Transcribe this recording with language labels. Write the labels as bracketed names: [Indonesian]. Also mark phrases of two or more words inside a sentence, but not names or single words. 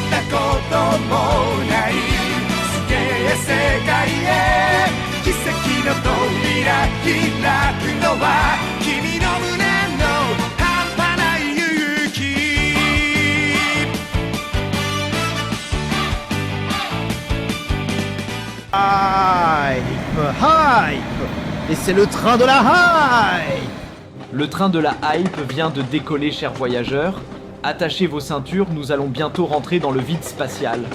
[Japanese] こともないすげえ世界へ奇跡の扉開くのは君の胸の半端ない勇気 [French] Hype. Et c'est le train de la hype. Le train de la hype vient de décoller, chers voyageurs. Attachez vos ceintures, nous allons bientôt rentrer dans le vide spatial.